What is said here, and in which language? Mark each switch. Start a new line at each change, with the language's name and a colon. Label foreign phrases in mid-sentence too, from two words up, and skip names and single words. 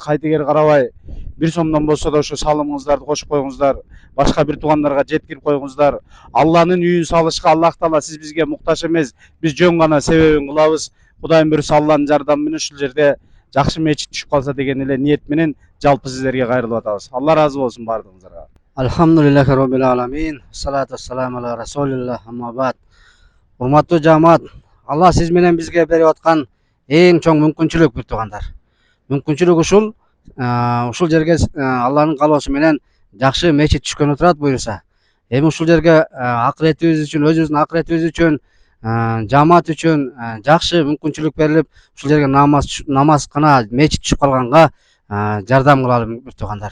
Kyrgyz: Кайдыгер карабай, 1 сомдон болсо да ушу салымыңыздарды кошуп койуңуздар. Башка бир туугандарга жеткирип койуңуздар. Алланын үйүн салышка Аллах Таала сиз бизге муктаж эмес, биз жөн гана себебин кылабыз. Кудайым буйруса Алланын жардамы менен ушул жерде жакшы мечит түшүп калса деген эле ниет менен жалпы сиздерге кайрылып атабыз. Алла разы болсун бардыгыңыздарга.
Arabic: الحمد لله رب العالمين. الصلاة والسلام على رسول الله. أما بعد.
Kyrgyz: Урматтуу жамаат, Алла сиз менен бизге берип аткан эң чоң мүмкүнчүлүк бир туугандар. Мүмкүнчүлүк ушул жерге Алланын каалоосу менен жакшы мечит түшкөнү турат буйруса. Эми ушул жерге акыретибиз үчүн, өзүбүздүн акыретибиз үчүн, жамаат үчүн жакшы мүмкүнчүлүк берилип, ушул жерге намазкана мечит түшүп калганга жардам кылалы бир туугандар.